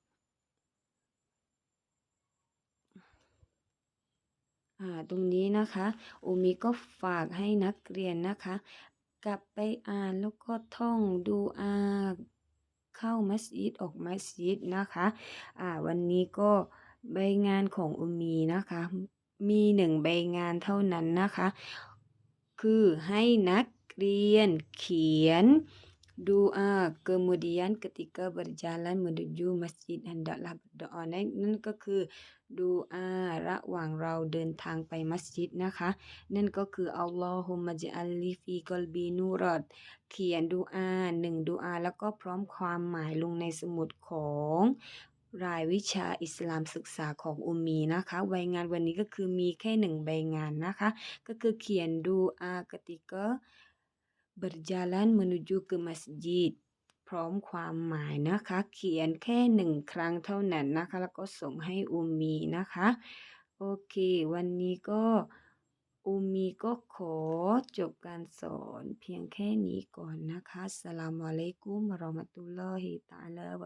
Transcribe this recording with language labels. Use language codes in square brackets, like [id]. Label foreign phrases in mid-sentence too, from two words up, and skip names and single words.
[th] ตรงนี้นะคะโอมิก็ฝากให้นักเรียนนะคะกลับไปอ่านแล้วก็ท่องดูอาเข้ามัสยิดออกมัสยิดนะคะวันนี้ก็ใบงานของอุมมีนะคะมี1ใบงาน เท่านั้นนะคะคือให้นักเรียนเขียน [ms] doa kemudian ketika berjalan menuju masjid hendaklah berdoa [th] นั่นก็คือดูอาระหว่างเราเดินทางไปมัส ยิดนะคะนั่นก็คือ [ar] اللهم اجعل في قلبي نورا [th] ดเขียนดูอา1ดูอาแล้วก็พร้อม ความหมายลงในสมุดของรายวิชาอิสลามศึกษาของอุมมีนะคะใบ งานวันนี้ก็คือมีแค่1ใบงานนะคะก็คือเขียนดูอา [ms] ketika berjalan menuju ke masjid [th] พร้อมความหมายนะคะเขียนแค่1ครั้งเท่านั้นนะคะแล้วก็ส่งให้อุมมีนะคะโอเควันนี้ก็อุมมีก็ขอจบการสอนเพียงแค่นี้ก่อนนะคะ [ar] السلام عليكم ورحمة الله تعالى